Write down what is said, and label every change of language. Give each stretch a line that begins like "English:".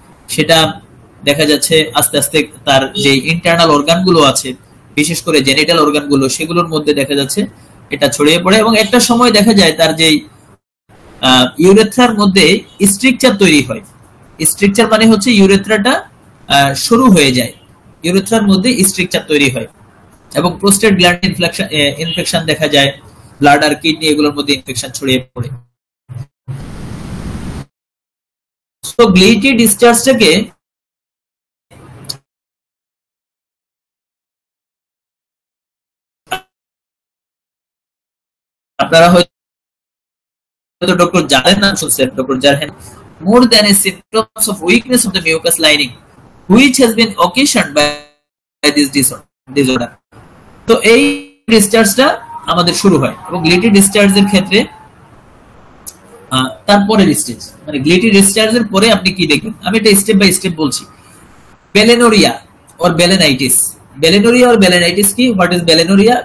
Bangla: সেটা দেখা যাচ্ছে আস্তে আস্তে তার যে ইন্টারনাল অর্গান গুলো আছে, বিশেষ করে জেনিটাল অর্গান গুলো, সেগুলোর মধ্যে দেখা যাচ্ছে এটা ছড়িয়ে পড়ে এবং একটা সময় দেখা যায় তার যে ইউরেথ্রার মধ্যে স্ট্রাকচার তৈরি হয়। স্ট্রাকচার মানে হচ্ছে ইউরেথ্রাটা শুরু হয়ে যায়, ইউরেথ্রার মধ্যে স্ট্রাকচার তৈরি হয় এবং প্রোস্টেট গ্ল্যান্ড ইনফেকশন দেখা যায়, ব্লাডার, কিডনি এগুলোর মধ্যে ইনফেকশন ছড়িয়ে পড়ে। তো গ্লিটি ডিসচার্জটাকে আপনারা হয়তো ডক্টর জারের নাম শুনছেন, doctor জারহেন,
English: more than a symptoms of weakness of the mucous lining which has been occasioned by this disorder.
Bangla: তো এই ডিসচার্জটা আমাদের শুরু হয় এবং গ্লিটি ডিসচার্জের ক্ষেত্রে তারপরে স্টেজ, মানে গ্লিটি ডিসচার্জের পরে আপনি কি দেখবেন, আমি এটা স্টেপ বাই স্টেপ বলছি। বেলেনোরিয়া অর বেলেনাইটিস। বেলেনোরিয়া অর বেলেনাইটিস কি?
English: What is blennorrhoea?